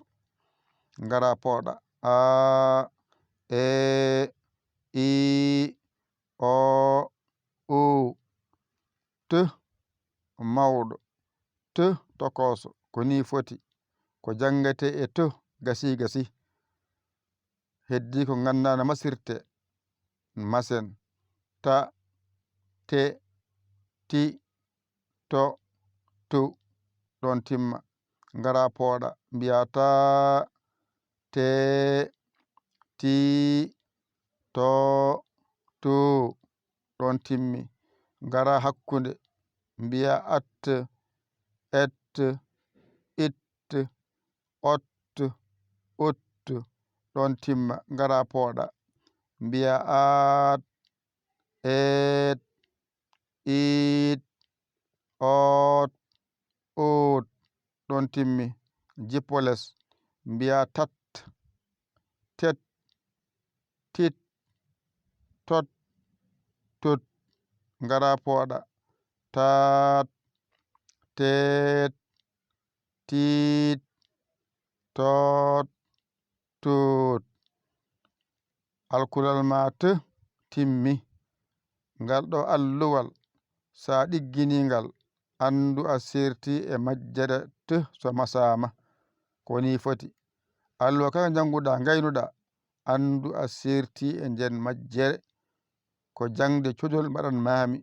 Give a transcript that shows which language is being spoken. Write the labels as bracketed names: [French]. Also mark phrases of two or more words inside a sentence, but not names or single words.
[Fula] Ngara pooɗa a e i o u t mawɗo t tokoso ko ni foti. Ko jangate e t gasi gasi. Heddi ko ganduɗa no masirte masen ta te ti to tu ɗon timma. Ngara pooɗa mbiya ta te ti to tu ɗon timmi. Ngara hakkunde mbiya at et it ot ut ɗon timma. Ngara pooɗa mbiya at et it ot ut ɗon timmi. Jippoles mbiya tat tet tit tot tut. Ngara pooɗa tat tet tit tot tut. Alkulal ma t timmi. Ngal ɗo alluwal sa ɗigginigal andu a serti e majjere t so masama koni foti. Alluwa kala janguɗa gaynuɗa andu a serti e nden majjere ko jangde codol mbaɗan mami.